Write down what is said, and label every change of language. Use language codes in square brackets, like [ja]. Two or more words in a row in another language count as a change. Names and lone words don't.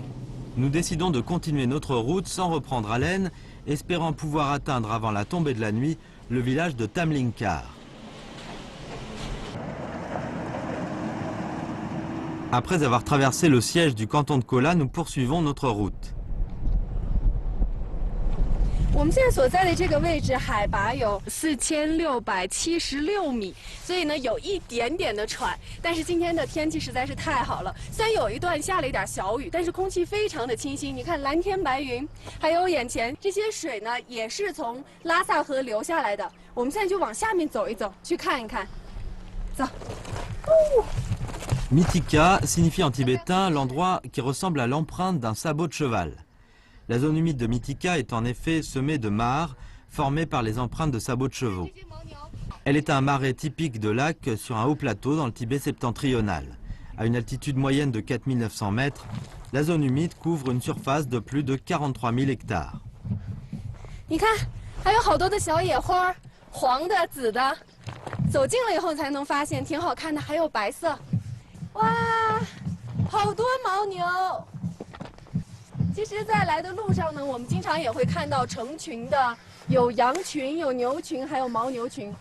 [fr] Nous décidons de continuer notre route sans reprendre haleine, espérant pouvoir atteindre avant la tombée de la nuit le village de Tamlinkar. Après avoir traversé le siège du canton de Kola, nous poursuivons notre route. [zh] 我们现在所在的这个位置海拔有4676米，所以呢有一点点的喘。但是今天的天气实在是太好了，虽然有一段下了一点小雨，但是空气非常的清新。你看蓝天白云，还有眼前这些水呢，也是从拉萨河流下来的。我们现在就往下面走一走，去看一看。走。 [fr] Mitika signifie en tibétain l'endroit qui ressemble à l'empreinte d'un sabot de cheval. La zone humide de Mitika est en effet semée de mares, formée par les empreintes de sabots de chevaux. Elle est un marais typique de lac sur un haut plateau dans le Tibet septentrional. À une altitude moyenne de 4900 mètres, la zone humide couvre une surface de plus de 43 000 hectares. [zh] 你看，还有好多的小野花，黄的、紫的，走近了以后才能发现，挺好看的。还有白色，哇，好多牦牛。其实，在来的路上呢，我们经常也会看到成群的，有羊群、有牛群，还有牦牛群。